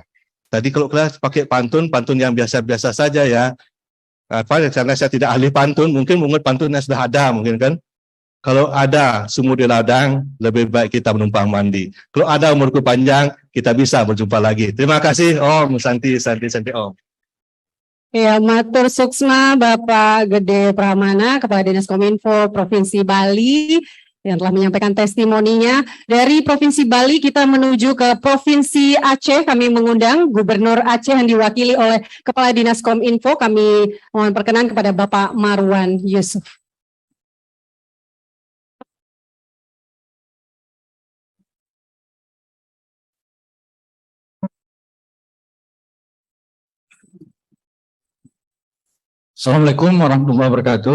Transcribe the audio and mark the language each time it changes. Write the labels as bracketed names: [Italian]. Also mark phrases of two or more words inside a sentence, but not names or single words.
[Indonesian] Tadi kalau kelas pakai pantun yang biasa-biasa saja ya. Karena saya tidak ahli pantun, mungkin pantun yang sudah ada mungkin kan. Kalau ada sumur di ladang, lebih baik kita menumpang mandi. Kalau ada umurku panjang, kita bisa berjumpa lagi. Terima kasih [Sanskrit] Om, Santi Om. [Indonesian] Ya, [Balinese] matur suksma [Indonesian] Bapak Gede Pramana, Kepala Dinas Kominfo Provinsi Bali, yang telah menyampaikan testimoninya. Dari Provinsi Bali kita menuju ke Provinsi Aceh. Kami mengundang Gubernur Aceh yang diwakili oleh Kepala Dinas Kominfo. Kami mohon perkenan kepada Bapak Marwan Yusuf. [Arabic] السلام عليكم ورحمة الله وبركاته.